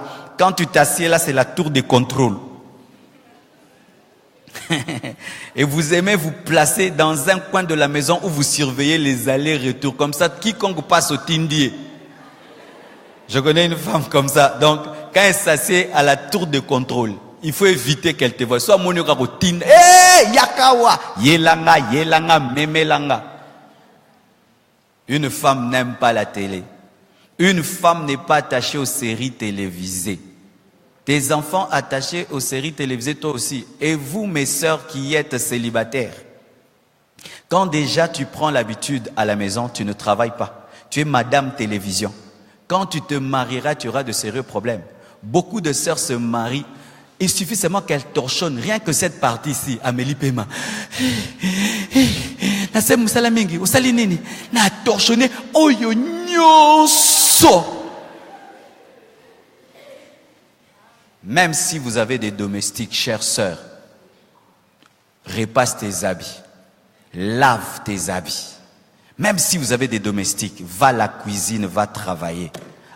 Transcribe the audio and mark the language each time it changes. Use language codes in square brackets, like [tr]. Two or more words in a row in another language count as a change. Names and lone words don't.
[fr] Quand tu t'assieds là, c'est la tour de contrôle. Et vous aimez vous placer dans un coin de la maison où vous surveillez les allers-retours. Comme ça, quiconque passe au Tindier. Je connais une femme comme ça. Donc, quand elle s'assied à la tour de contrôle, il faut éviter qu'elle te voie. [ln] Soit monyoka ko tin, yakawa, yelanga, memelanga. [fr] Une femme n'aime pas la télé. Une femme n'est pas attachée aux séries télévisées. Tes enfants attachés aux séries télévisées, toi aussi. Et vous, mes sœurs qui êtes célibataires, quand déjà tu prends l'habitude à la maison, tu ne travailles pas. Tu es madame télévision. Quand tu te marieras, tu auras de sérieux problèmes. Beaucoup de sœurs se marient. Il suffit seulement qu'elles torchonnent. Rien que cette partie-ci, Amélie Pema. [ln] Na musala mingi, usali nini? Na torchonné, oyo nyoso. [fr] Même si vous avez des domestiques, chères sœurs, repasse tes habits, lave tes habits. Même si vous avez des domestiques, va à la cuisine, va travailler.